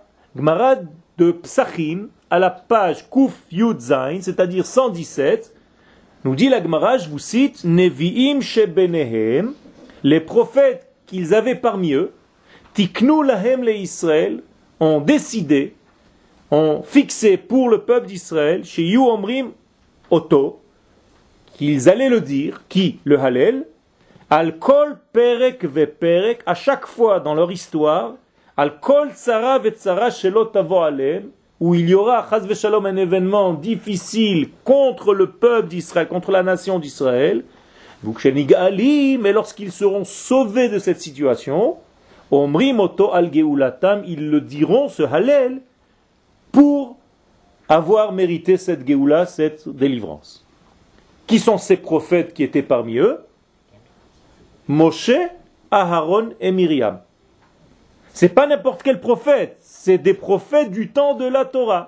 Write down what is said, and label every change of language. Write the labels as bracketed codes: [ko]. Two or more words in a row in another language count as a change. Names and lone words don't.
[fr] Gemara de Psachim, à la page [he] קי״ז, [fr] c'est-à-dire 117, nous dit la Gemara, je vous cite, [he] נביאים שביניהם, [fr] les prophètes qu'ils avaient parmi eux, [he] תיקנו להם לישראל, [fr] ont décidé, ont fixé pour le peuple d'Israël, [he] שיהיו אומרים אותו, [fr] qu'ils allaient le dire, qui? [he] Le Hallel, על כל פרק ופרק, [fr] à chaque fois dans leur histoire, [he] על כל צרה וצרה שלא תבוא עליהם, [fr] où il y aura, [he] חס ושלום, [fr] un événement difficile contre le peuple d'Israël, contre la nation d'Israël, mais lorsqu'ils seront sauvés de cette situation, [he] אומרים אותו על גאולתם, [fr] ils le diront, ce Hallel, pour avoir mérité cette geoula, cette délivrance. Qui sont ces prophètes qui étaient parmi eux? Moshe, Aharon et Myriam. C'est pas n'importe quel prophète, c'est des prophètes du temps de la Torah.